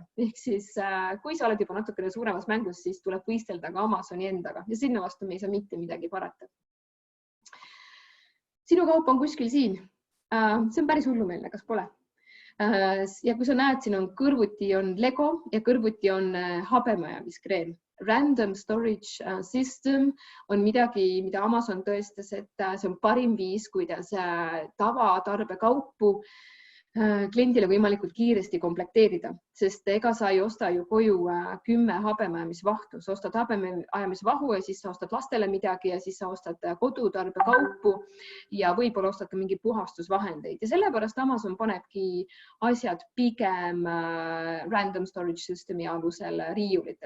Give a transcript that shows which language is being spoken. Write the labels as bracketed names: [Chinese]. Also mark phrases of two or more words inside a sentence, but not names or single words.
[Estonian] Ehk siis kui sa oled juba natukene suuremas mängus, siis tuleb võistelda ka Amazoni endaga ja sinna vastu me ei saa mitte midagi parata. Sinu kaup on kuskil siin. See on päris hullumeelne, kas pole? Ja kui sa näed, siin on kõrvuti on Lego ja kõrvuti on habemajamiskreem. [English] Random storage system [Estonian] on midagi, mida Amazon tõestas, et see on parim viis, kuidas tavatarbekaupu kliendile võimalikult kiiresti komplekteerida, sest ega sa ei osta ju koju 10 habemajamisvahtu, sa ostad habemajamisvahu ja siis sa ostad lastele midagi ja siis sa ostad kodutarbekaupu ja võib-olla ostad ka mingi puhastusvahendeid ja sellepärast Amazon panebki asjad pigem [English] random storage systemi [Estonian] alusel riiulitele.